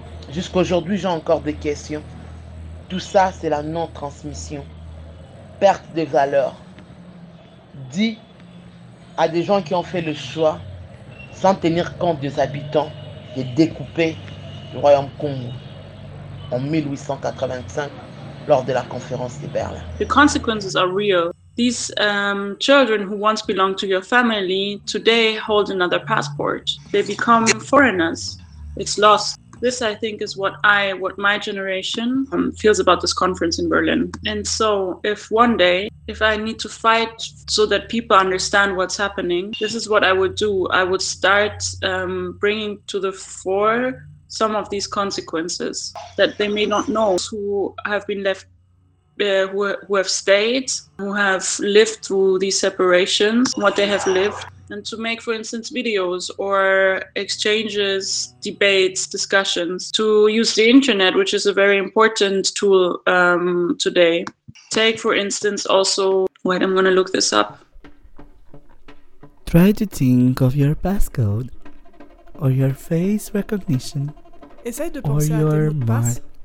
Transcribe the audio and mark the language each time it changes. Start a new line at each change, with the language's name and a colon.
French: Jusqu'aujourd'hui, j'ai encore des questions. Tout ça, c'est la non-transmission. Perte des valeurs. Dit à des gens qui ont fait le choix, sans tenir compte des habitants, de découper le Royaume Congo en 1885. Lors de la conférence de Berlin.
English: The consequences are real. These children who once belonged to your family today hold another passport. They become foreigners. It's lost. This, I think, is what my generation feels about this conference in Berlin. And so if one day, if I need to fight so that people understand what's happening, this is what I would do. I would start bringing to the fore some of these consequences that they may not know, who have been left, who have stayed, who have lived through these separations, what they have lived, and to make, for instance, videos or exchanges, debates, discussions, to use the internet, which is a very important tool today. Take, for instance, also, wait, I'm gonna look this up. Try to think of your passcode or your face recognition.
French: Essaye de penser à tes mots de passe.